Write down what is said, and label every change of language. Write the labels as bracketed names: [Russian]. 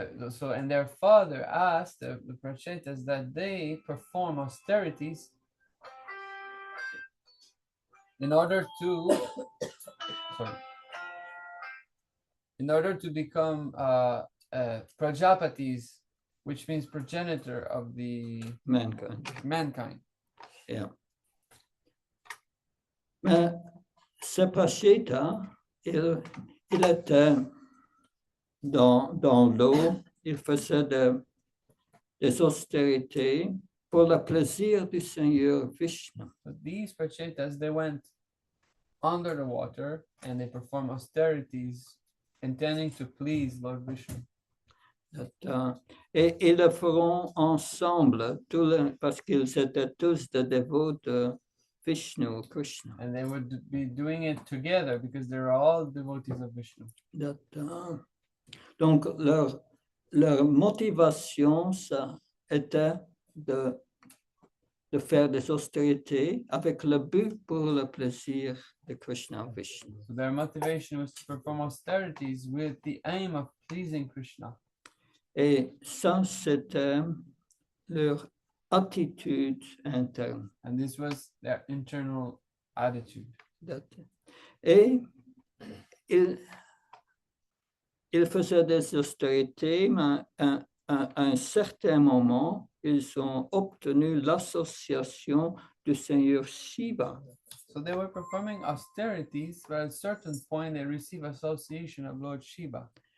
[English] So, and their father asked the Prachetas that they perform austerities in order to become Prajapatis, which means progenitor of the mankind. Yeah. [French] Mais ce Pracheta, il était dans l'eau, il faisait des austérités pour le plaisir du Seigneur Vishnu. [English] But these Prachetas, they went under the water and they performed austerities intending to please Lord Vishnu. [French] Et ils le feront ensemble, parce qu'ils étaient tous des dévots de Vishnu, Krishna. [English] And they would be doing it together because they're all devotees of Vishnu. [French] Donc, leur motivation, ça était de faire des austérités avec le but pour le plaisir de Krishna Vishnu. [English] So their motivation was to perform austerities with the aim of pleasing Krishna. [French] Et ça, c'était leur attitude interne. [English] And this was their internal attitude. [French] Et ils faisaient des austérités, mais à un certain moment, ils ont obtenu l'association du Seigneur Shiva. [English] So they were performing austerities, but at a certain point they received association of Lord Shiva.